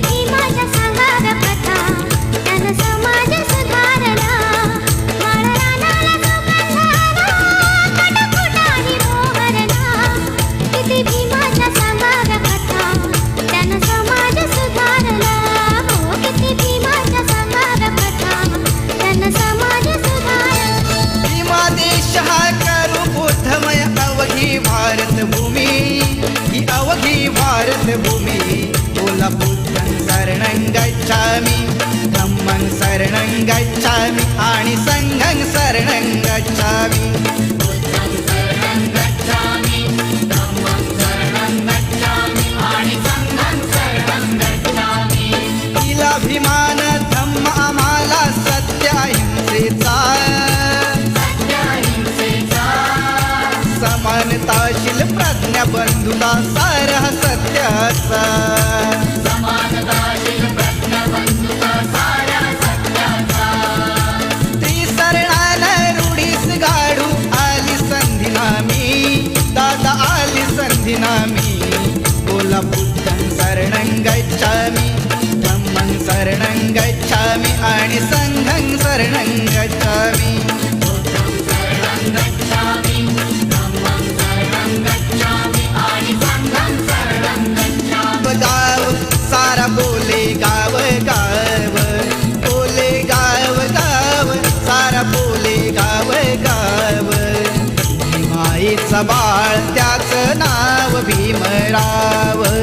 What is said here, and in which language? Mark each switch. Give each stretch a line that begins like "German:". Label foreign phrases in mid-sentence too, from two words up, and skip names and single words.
Marathi: भीमाच्या सांगाव्या कथा त्यानं समाज सुधारला माळा रानाला सुगंधाला कटकुटाही मोहरला किती भीमाच्या सांगाव्या कथा त्यानं समाज सुधारला हो किती भीमाच्या सांगाव्या कथा त्यानं समाज सुधारला भीमा देश हा करू बोधमय अवघी भारत भूमी ही अवघी भारत भूमी बोला
Pali: बुद्धं शरणं गच्छामि धम्मं शरणं गच्छामि
Marathi: आणि
Pali: संघं शरणं गच्छामि
Marathi: अभिमान धम्म आम्हाला सत्य अहिंसेचा समानताशील प्रज्ञा बंधुता सार सत्याचा त्रिसरणानं रूढीस गाडू आली संधी नामी दादा आली संधी नामी बोला
Pali: बुद्धं शरणं गच्छामि शरणं गच्छामि
Marathi: आणि
Pali: संघं शरणं गच्छामि
Marathi: गाव सारा बोले गाव गाव बोले गाव गाव सारा बोले गाव गाव भीमाईचा बाळ त्याचं नाव भीमराव